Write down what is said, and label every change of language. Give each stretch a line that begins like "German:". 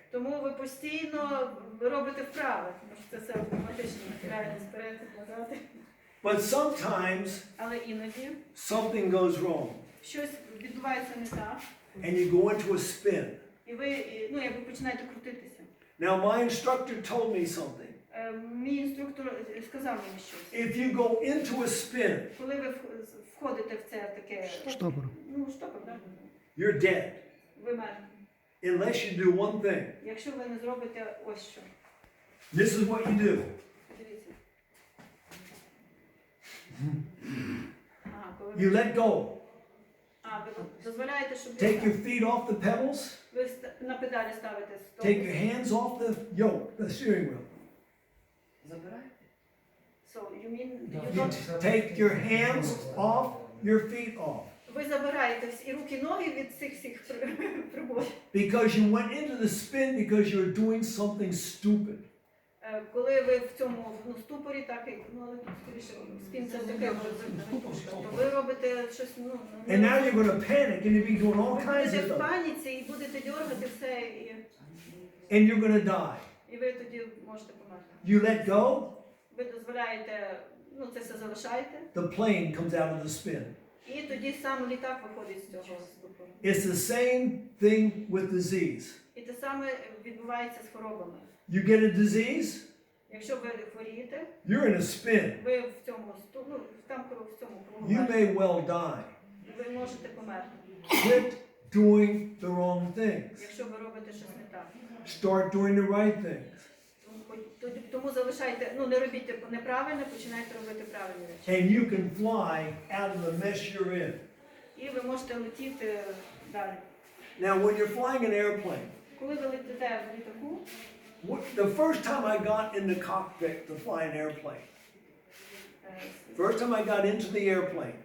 Ukrainian: Тому ви постійно робите вправи, тому що це все автоматично нахиляєтесь вперед і назад.
English: But sometimes
Ukrainian: Але іноді
English: something goes wrong,
Ukrainian: щось відбувається не так,
English: and you go into a spin.
Ukrainian: і ви, якби починаєте крутитися.
English: Now, my instructor told me something.
Ukrainian: Мій інструктор сказав мені щось.
English: If you go into a spin,
Ukrainian: Коли ви входите в це таке... Штопор. Ну, штопор, так?
English: you're dead.
Ukrainian: Ви мертві.
English: Unless you do one thing.
Ukrainian: Якщо ви не зробите ось що.
English: This is what you do.
Ukrainian: Дивіться. Коли
English: You let go.
Ukrainian: ви дозволяєте, щоб...
English: Take your feet off the pedals.
Ukrainian: Ви на педалі ставите стоп.
English: Take your hands off the yoke, the steering wheel.
Ukrainian: Забирайте.
English: So, you mean you You don't... take your hands off, your feet off.
Ukrainian: Ви забираєте і руки, ноги від цих всіх приборів.
English: Because you went into the spin because you were doing something stupid.
Ukrainian: Коли ви в цьому ступорі, так і, але скоріше, спін це таке, то ви робите щось,
English: And now you're going to panic and you'll be doing all kinds
Ukrainian: будете
English: of
Ukrainian: в
English: stuff.
Ukrainian: паніці і будете дергати все,
English: And you're going to die.
Ukrainian: і ви тоді можете померти.
English: You let go,
Ukrainian: Ви дозволяєте, це все залишаєте,
English: the plane comes out of the spin.
Ukrainian: і тоді сам літак виходить з цього ступору.
English: It's the same thing with disease.
Ukrainian: І те саме відбувається з хворобами.
English: You get a disease,
Ukrainian: Якщо ви хворієте,
English: you're in a spin.
Ukrainian: ви в цьому в цьому кругу,
English: You may well die.
Ukrainian: ви можете померти,
English: Quit doing the wrong things.
Ukrainian: якщо ви робите щось не так.
English: Start doing the right things.
Ukrainian: Тому залишайте, не робіть неправильно, починайте робити правильні речі.
English: And you can fly out of the mess you're in.
Ukrainian: І ви можете летіти далі.
English: Now, when you're flying an airplane,
Ukrainian: Коли ви летите в літаку,
English: the first time I got in the cockpit to fly an airplane, first time I got into the airplane,